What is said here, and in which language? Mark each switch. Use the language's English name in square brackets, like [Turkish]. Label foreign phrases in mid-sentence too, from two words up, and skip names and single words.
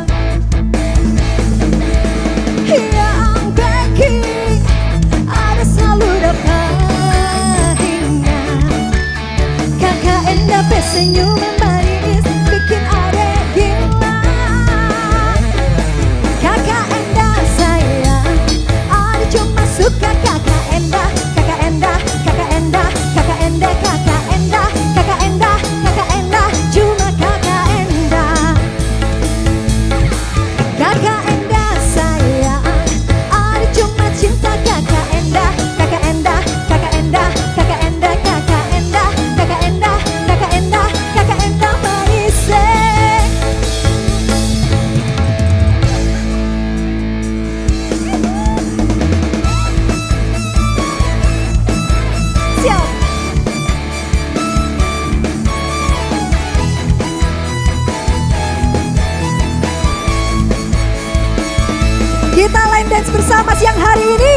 [Indonesian] Yang backing ada selalu dapat ingat. Kakak enda senyuman manis bikin adek gila. Kakak enda sayang, ada cuma suka kakak enda. Kakak enda, kakak enda, kakak enda, kakak enda, kakak enda, kakak enda, cuma kakak enda. Kakak enda sayang, ada cuma cinta kakak enda. Kakak enda, kakak enda, kakak enda, kakak enda, kakak enda, kakak enda, kakak enda manis. Siap. Kita [English] line dance [Indonesian] bersama siang hari ini.